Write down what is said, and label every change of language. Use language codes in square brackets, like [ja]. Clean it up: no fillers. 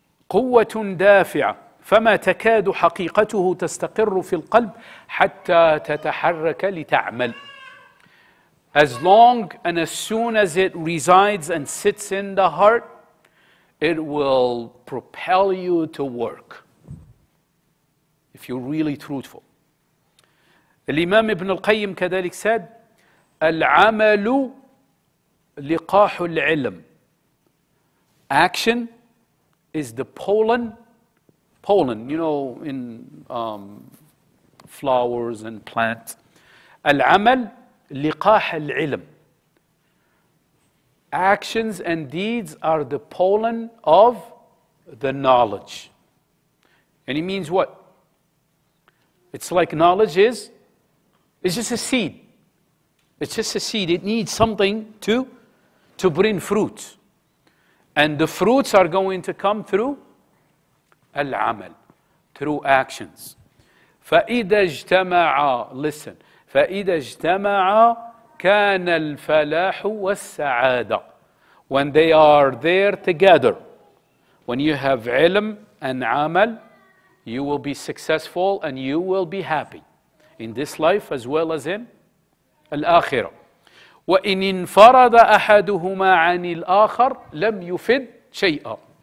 [ar] قوة دافعة فما تكاد حقيقته تستقر في القلب حتى تتحرك لتعمل. [en] As long and as soon as it resides and sits in the heart, it will propel you to work. If you're really truthful. Imam Ibn al-Qayyim كذلك said [ar] العمل لقاح العلم. [en] Action is the pollen, you know, in flowers and plants. [ar] العمل لقاح العلم. [en] Actions and deeds are the pollen of the knowledge. And it means what? It's like knowledge is, it's just a seed. It's just a seed. It needs something to bring fruits. And the fruits are going to come through al-amal, through actions. [ar] فَإِذَا اجْتَمَعَا, listen, فَإِذَا اجْتَمَعَا كَانَ الْفَلَاحُ وَالسَّعَادَةُ. [en] When they are there together, when you have ilm and amal, you will be successful and you will be happy in this life as well as in al-akhirah. [ar] وَإِنْ انْفَرَدَ أَحَدُهُمَا عَنِ الْآخَرِ لَمْ يُفِدْ شَيْئًا.